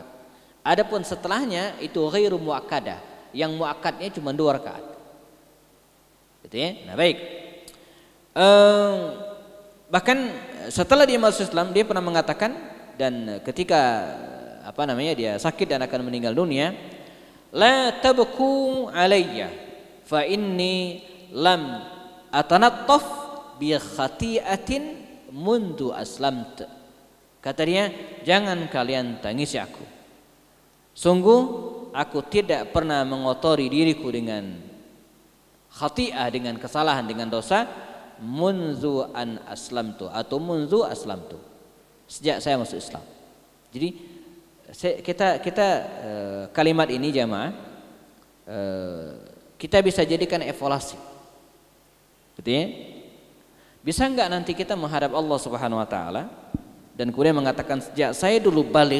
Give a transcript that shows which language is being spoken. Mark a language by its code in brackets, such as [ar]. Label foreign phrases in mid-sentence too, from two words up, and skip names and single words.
[id] Adapun setelahnya itu [ar] غير مؤكدة, [id] yang muakkadnya cuma 2 rakaat, gitu, ya. Nah, baik. Bahkan setelah dia masuk Islam, dia pernah mengatakan, dan ketika dia sakit dan akan meninggal dunia, [ar] لا تبكوا عليّ فإني لم أتنطف بخطيئة منذ أسلمت. [id] Kata dia, jangan kalian tangisi aku, sungguh aku tidak pernah mengotori diriku dengan khati'ah, dengan kesalahan, dengan dosa, [ar] منذ أن أسلمت atau منذ أسلمت, [id] sejak saya masuk Islam. Jadi kita kalimat ini jamaah kita bisa jadikan evaluasi, gitu ya. Bisa enggak nanti kita menghadap Allah [ar] سبحانه وتعالى [id] dan kemudian mengatakan sejak saya dulu balik.